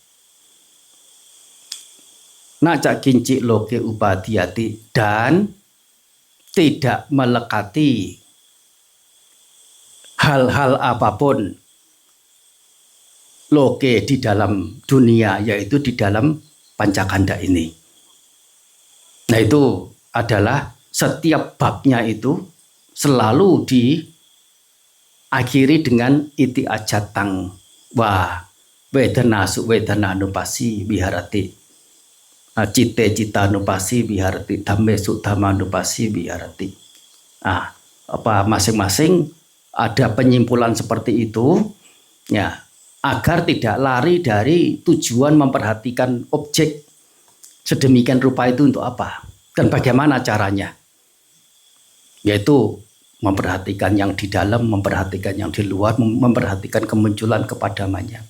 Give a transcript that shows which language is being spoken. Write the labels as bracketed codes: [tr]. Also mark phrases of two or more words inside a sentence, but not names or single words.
[pi] Naca kincik loke upadiyati, [id] dan tidak melekati hal-hal apapun loke di dalam dunia, yaitu di dalam pancakanda ini. Nah, itu adalah setiap babnya itu selalu diakhiri dengan [pi] iti ajatang wa wedana su wedana nupasi biharati, cite cita nupasi biharati, dhamme su dhamma nupasi biharati. [id] Masing-masing ada penyimpulan seperti itu, ya, agar tidak lari dari tujuan memperhatikan objek sedemikian rupa itu untuk apa dan bagaimana caranya, yaitu memperhatikan yang di dalam, memperhatikan yang di luar, memperhatikan kemunculan kepadamannya.